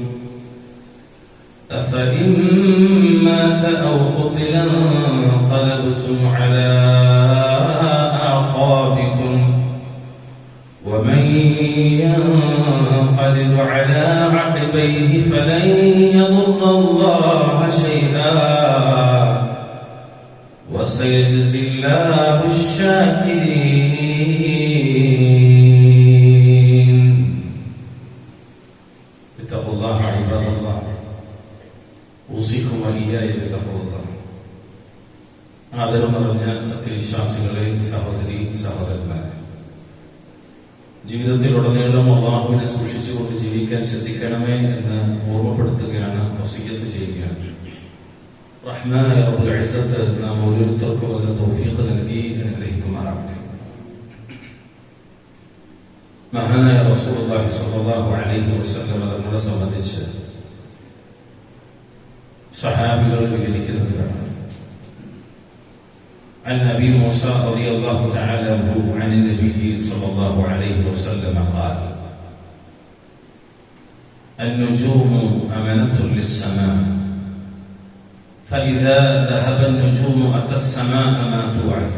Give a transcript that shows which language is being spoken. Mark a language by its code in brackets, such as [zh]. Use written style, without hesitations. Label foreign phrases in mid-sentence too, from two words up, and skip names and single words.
[ar] أفإن مات أو قتل انقلبتم على أعقابكم ومن ينقلب على عقبيه فلن يضر الله شيئا وسيجزي الله الشاكرين. اتقوا الله عباد الله، أوصيكم وإياي بتقوى الله. [ml] ആദരം നിറഞ്ഞ സത്യവിശ്വാസികളെ, സഹോദരി സഹോദരന്മാരെ, ജീവിതത്തിലുടനീളം അള്ളാഹുവിനെ സൂക്ഷിച്ചുകൊണ്ട് ജീവിക്കാൻ ശ്രദ്ധിക്കണമേ എന്ന് ഓർമ്മപ്പെടുത്തുകയാണ്, വസിയ്യത്ത് ചെയ്യുകയാണ്. റഹ്മാനായ [ar] رب العزة [ml] നാം ഓരോരുത്തർക്കും അതിന് തൗഫീഖ് നൽകി അനുഗ്രഹിക്കുമാറാകട്ടെ. മഹാനായ [ar] رسول الله صلى الله عليه وسلم [ml] തങ്ങളെ സംബന്ധിച്ച് സഹാബികൾ വിവരിക്കുന്നത് കാണാം. [ar] عن أبي موسى رضي الله تعالى عنه عن النبي صلى الله عليه وسلم قال: النجوم أمانة للسماء فإذا ذهب النجوم أتى السماء ما توعد.